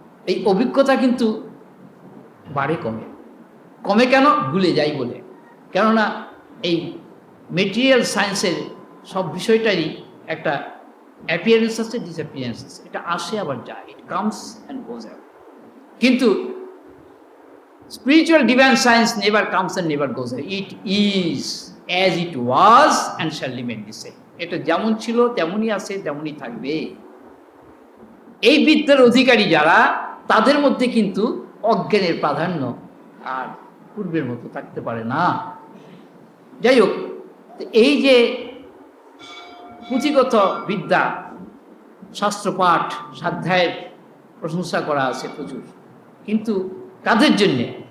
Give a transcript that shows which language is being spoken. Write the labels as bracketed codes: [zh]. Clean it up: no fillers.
[bn] এই অভিজ্ঞতা কিন্তু বাড়ে কমে, কমে কেন? ভুলে যাই বলে। কেননা এই মেটেরিয়াল সায়েন্সের সব বিষয়টারই একটা অ্যাপিয়ারেন্স আছে, ডিসঅ্যাপিয়ারেন্স আছে, এটা আসে আবার যায়, [en] It comes and goes out. [bn] কিন্তু [en] spiritual divine science never comes and never goes away. It is as it was and shall remain the same. [bn] এটা যেমন ছিল তেমনই আছে, তেমনই থাকবে। এই বিদ্যার অধিকারী যারা, তাদের মধ্যে কিন্তু অজ্ঞানের প্রাধান্য আর পূর্বের মতো থাকতে পারে না। যাই হোক, এই যে পুঁথিগত বিদ্যা, শাস্ত্রপাঠ, স্বাধ্যায়ের প্রশংসা করা আছে প্রচুর, কিন্তু কাদের জন্যে?